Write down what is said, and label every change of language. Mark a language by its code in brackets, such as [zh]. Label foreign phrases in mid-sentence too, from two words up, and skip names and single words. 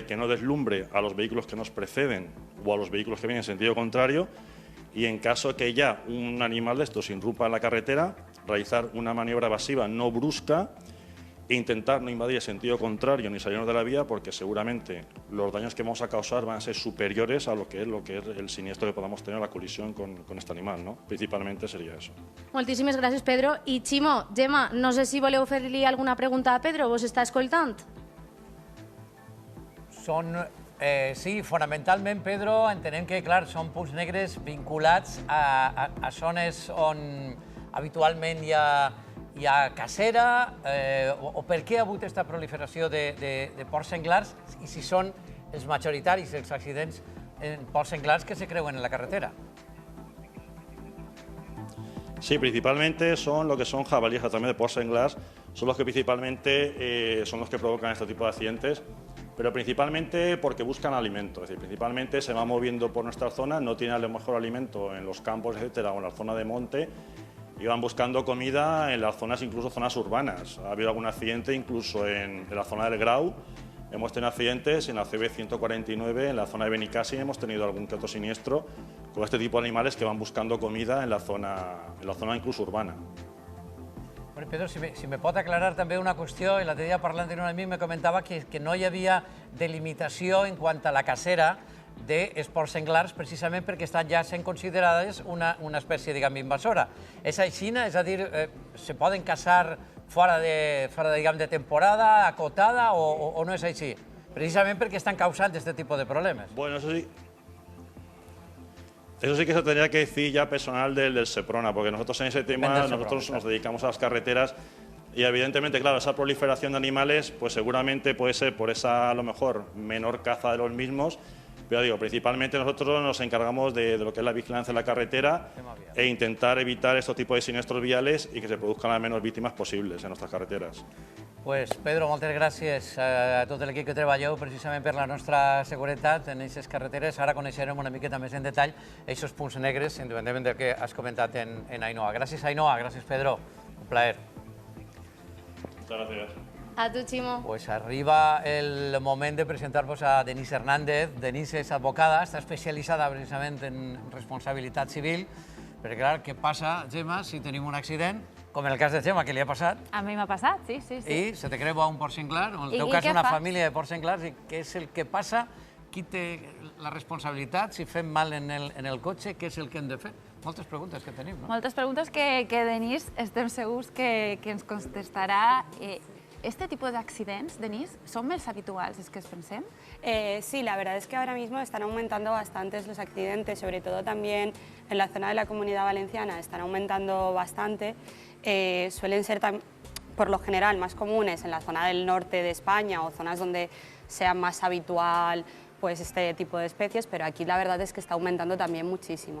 [es] que no deslumbre a los vehículos que nos preceden o a los vehículos que vienen en sentido contrario, y en caso que ya un animal de estos irrumpa en la carretera, realizar una maniobra evasiva no brusca e intentar no invadir el sentido contrario ni salirnos de la vía, porque seguramente los daños que vamos a causar van a ser superiores a lo que es el siniestro que podamos tener, la colisión con este animal, ¿no? Principalmente sería eso. [ca] Moltíssimes gràcies, Pedro. I Ximo, Gemma, no sé si voleu fer-li alguna pregunta a Pedro, vos està escoltant? Sí, fonamentalment, Pedro, entenem que, clar, són punts negres vinculats a zones on habitualment hi ha cacera, o per què ha hagut aquesta proliferació de porcs senglars i si són els majoritaris els accidents en porcs senglars que se creuen en la carretera? Sí, [es] principalmente son lo que son jabalíes también de [ca] porcs senglars, [es] son los que principalmente son los que provocan este tipo de accidentes, pero principalmente porque buscan alimento, es decir, principalmente se van moviendo por nuestra zona, no tienen a lo mejor alimento en los campos, etcétera, o en la zona de monte, y van buscando comida en las zonas, incluso zonas urbanas. Ha habido algún accidente incluso en la zona del Grau, hemos tenido accidentes en la CV149, en la zona de Benicàssim hemos tenido algún que otro siniestro con este tipo de animales que van buscando comida en la zona incluso urbana. [ca] Pedro, si me pot aclarar també una qüestió, l'altre dia parlant amb un amic me comentava que no hi havia de limitació en quant a la cacera d'esports senglars, precisament perquè estan ja sent considerades una espècie, diguem, invasora. És així, és a dir, se poden caçar fora de temporada, acotada, o no és així? Precisament perquè estan causant aquest tipus de problemes. [es] Bueno, eso sí que se tendría que decir ya personal del Seprona, porque nosotros en ese tema nos dedicamos a las carreteras y evidentemente, claro, esa proliferación de animales, pues seguramente puede ser por esa, a lo mejor, menor caza de los mismos. Pero digo, principalmente nosotros nos encargamos de lo que es la vigilancia en la carretera e intentar evitar estos tipos de siniestros viales y que se produzcan las menos víctimas posibles en nuestras carreteras. [ca] Pues Pedro, moltes gràcies a tot l'equip que treballeu precisament per la nostra seguretat en aquestes carreteres. Ara coneixerem una miqueta més en detall aquests punts negres, independentment del que has comentat en Ainhoa. Gràcies, Ainhoa. Gràcies, Pedro. Un plaer. [es] Muchas gracias. [ca] A tu, Ximo. Pues arriba el moment de presentar-vos a Denise Hernández. Denise és advocada, està especialitzada precisament en responsabilitat civil, perquè, clar, què passa, Gemma, si tenim un accident, com en el cas de Gemma, que li ha passat? A mi m'ha passat, sí. I se te creua un porc senglar, o en el teu I cas què una fas? família de porcs senglars, i què és el que passa? Qui té la responsabilitat? Si fem mal en el cotxe, què és el que hem de fer? Moltes preguntes que tenim, no? Moltes preguntes que Denise estem segurs que ens contestarà. [es] ¿Este tipo de accidentes, Denise, son más habituales es que pensem? Sí, la verdad es que ahora mismo están aumentando bastantes los accidentes, sobre todo también en la zona de la Comunidad Valenciana están aumentando bastante. Suelen ser, por lo general, más comunes en la zona del norte de España o zonas donde sea más habitual pues, este tipo de especies, pero aquí la verdad es que está aumentando también muchísimo.